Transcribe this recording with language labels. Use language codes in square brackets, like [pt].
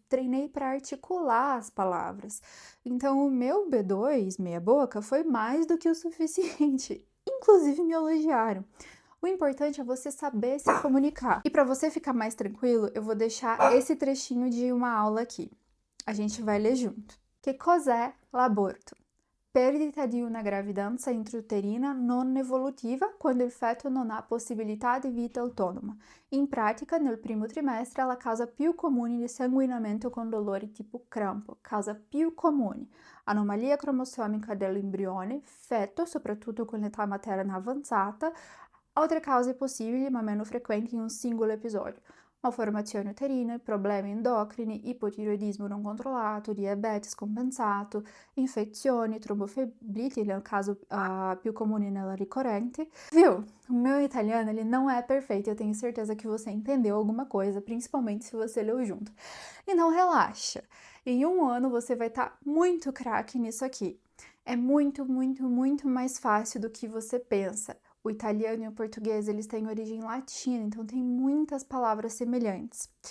[pt] Treinei para articular as palavras. Então, o meu B2, meia boca, foi mais do que o suficiente. Inclusive, me elogiaram. O importante é você saber se comunicar. E para você ficar mais tranquilo, eu vou deixar esse trechinho de uma aula aqui. A gente vai ler junto. [it] Que cos'è l'aborto? Perdita di una gravidanza intrauterina non evolutiva quando il feto non ha possibilità di vita autonoma. In pratica, nel primo trimestre è la causa più comune di sanguinamento con dolori tipo crampo, causa più comune. Anomalia cromossomica dell'embrione, feto, soprattutto con l'età materna avanzata. Altre cause possibili ma meno frequenti in un singolo episodio. Malformazioni uterine, problemi endocrini, ipotiroidismo non controllato, diabetes compensato, infezioni, trombofibrite, nel caso più comune nella ricorrente. [pt] Viu? O meu italiano, ele não é perfeito, eu tenho certeza que você entendeu alguma coisa, principalmente se você leu junto. E não relaxa. Em um ano você vai estar muito craque nisso aqui. É muito, muito, muito mais fácil do que você pensa. O italiano e o português, eles têm origem latina, então tem muitas palavras semelhantes.